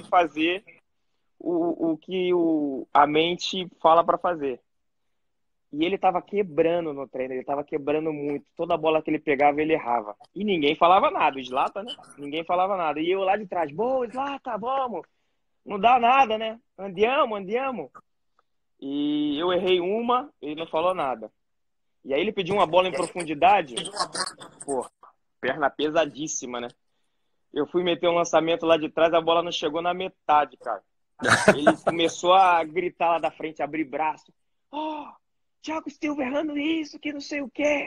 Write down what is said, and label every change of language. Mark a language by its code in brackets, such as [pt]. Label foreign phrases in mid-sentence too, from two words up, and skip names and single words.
[pt] consegue fazer o que a mente fala para fazer. E ele tava quebrando no treino, ele tava quebrando muito. Toda bola que ele pegava, ele errava. E ninguém falava nada, o Zlatan, né? Ninguém falava nada. E eu lá de trás, boa, Zlatan, vamos. Não dá nada, né? [it] Andiamo, andiamo. [pt] E eu errei uma, ele não falou nada. E aí ele pediu uma bola em profundidade, pô, perna pesadíssima, né? Eu fui meter um lançamento lá de trás, a bola não chegou na metade, cara. Ele começou a gritar lá da frente, abrir braço. Oh, Thiago Silva errando isso, que não sei o quê.